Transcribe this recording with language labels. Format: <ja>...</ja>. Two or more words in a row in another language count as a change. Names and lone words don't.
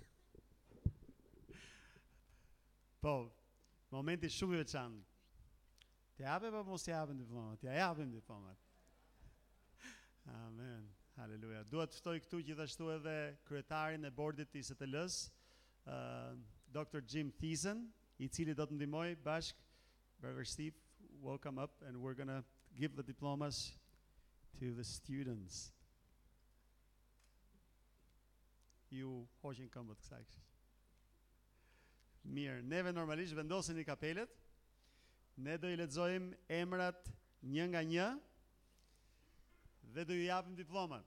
<sq>Po, momenti shumë i veçantë. Të japë apo mos të japën diplomat? Të japim diplomat. Amen. Haleluja. Dua të ftoj këtu gjithashtu edhe kryetarin e bordit të ISTL-s, Dr.</sq> <en>Jim Thiessen,</en> <sq>i cili do të ndihmoj bashk</sq> <en>Brother Steve, welcome up and we're going to give the diplomas to the students.</en> <sq>Ju hoqin këmbët kësaj. Mirë, neve normalisht vendosin i kapelet. Ne do i lexojmë emrat një nga një dhe do ju japim diplomat.</sq>